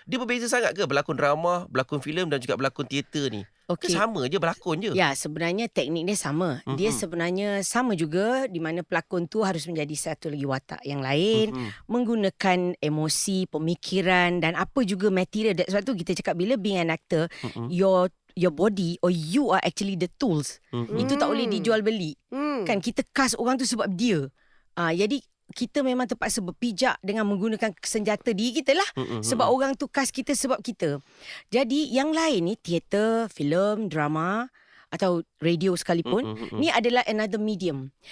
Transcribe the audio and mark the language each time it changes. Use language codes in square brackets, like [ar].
[ms] Dia berbeza sangat ke berlakon drama, berlakon filem dan juga berlakon teater ni? Okay. Sama je berlakon je. Ya, sebenarnya teknik dia sama. Dia sebenarnya sama juga di mana pelakon tu harus menjadi satu lagi watak yang lain, menggunakan emosi, pemikiran dan apa juga material. Sebab tu kita cakap bila [en] being an actor, your body or you are actually the tools. [ms] Itu tak boleh dijual beli. Kan kita cast orang tu sebab dia. Jadi kita memang terpaksa berpijak dengan menggunakan senjata diri kita lah. Sebab orang tu cast kita sebab kita. Jadi yang lain ni, teater, filem, drama atau radio sekalipun, ni adalah [en] another medium.